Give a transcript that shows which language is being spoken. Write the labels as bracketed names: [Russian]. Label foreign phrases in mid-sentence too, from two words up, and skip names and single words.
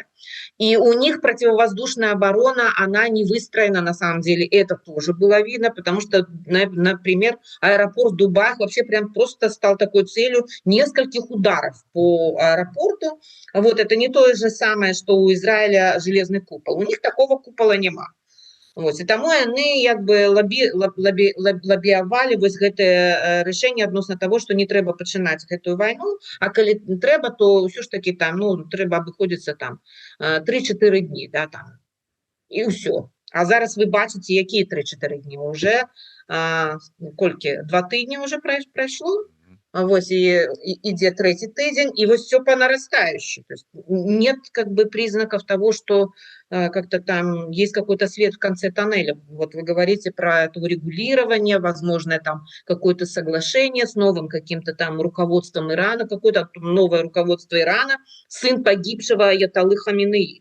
[Russian] И у них противовоздушная оборона, она не выстроена на самом деле, это тоже было видно, потому что, например, аэропорт Дубая вообще прям просто стал такой целью нескольких ударов по аэропорту. Вот, это не то же самое, что у Израиля железный купол, у них такого купола нема. [Belarusian] Вот, и тому яны як бы лабіявалі вось гэтае рашэнне адносна [Russian] того, что [Belarusian] не трэба пачынаць гэтую вайну, а калі трэба, то ўсё ж таки там, ну, трэба абыходзіцца там 3-4 дні, да, там, і ўсё. А зараз вы бачыце, якія 3-4 дні уже колькі 2 тыдні уже прайшло. [Russian] Вот, и идет 3-й тыдзень, и вот все по нарастающей. То есть нет как бы признаков того, что как-то там есть какой-то свет в конце тоннеля. Вот вы говорите про это урегулирование, возможно, там какое-то соглашение с новым каким-то там руководством Ирана, какое-то новое руководство Ирана, сын погибшего Аятоллы Хаминеи.